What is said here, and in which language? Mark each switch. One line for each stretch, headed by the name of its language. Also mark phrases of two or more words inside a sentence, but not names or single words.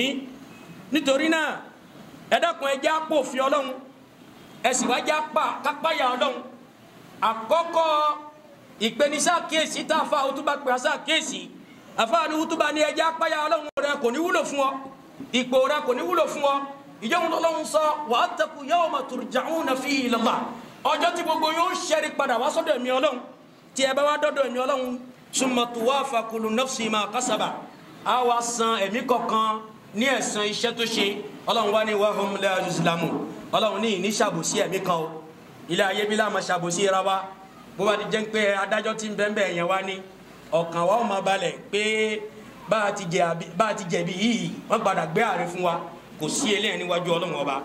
Yoruba: Nítorí náà ẹ dákun ẹ jẹ́ á pòfin Ọlọ́run, ẹ sì wá jẹ́ á kápáyà Ọlọ́run. Àkọ́kọ́ ìpenisákíyèsí tá a fa òtúbà pé aṣákíyèsí, àfa ni òtúbà ní ẹ jẹ́ á páyà Ọlọ́run rẹ kò ní wúlò fún ọ, ipò rẹ kò ní wúlò fún ọ. Ìjọba Ọlọ́run sọ
Arabic: wattaqu yawma turja'una fihi ila Allah,
Yoruba: ọjọ́ tí gbogbo yóò ṣẹ́rí padà wá sọ́dọ̀ èmi Ọlọ́run. Tí ẹ bá wá dọ́dọ̀ èmi Ọlọ́run,
Arabic: summa tuwaffa kullu nafsin ma kasabat,
Yoruba: a wá san ẹ̀mí kọ̀ọ̀kan ní ẹ̀san iṣẹ́ tó ṣe. Ọlọ́run wá ní
Arabic: wa hum la yuzlamun,
Yoruba: Ọlọ́run ní ìní ṣàbòsí ẹ̀mí kan o. Ilé ayé bí láàmà ṣàbòsí ra wa, bó bá ti jẹ́ pé adájọ́ tí ń bẹ́ẹ̀ yẹn wá ní ọkàn wa ó máa balẹ̀ pé bá a ti jẹ̀bi yìí wọ́n padà gbé ààrẹ fún wa, kò sí eléyìí níwájú Ọlọ́run ọba.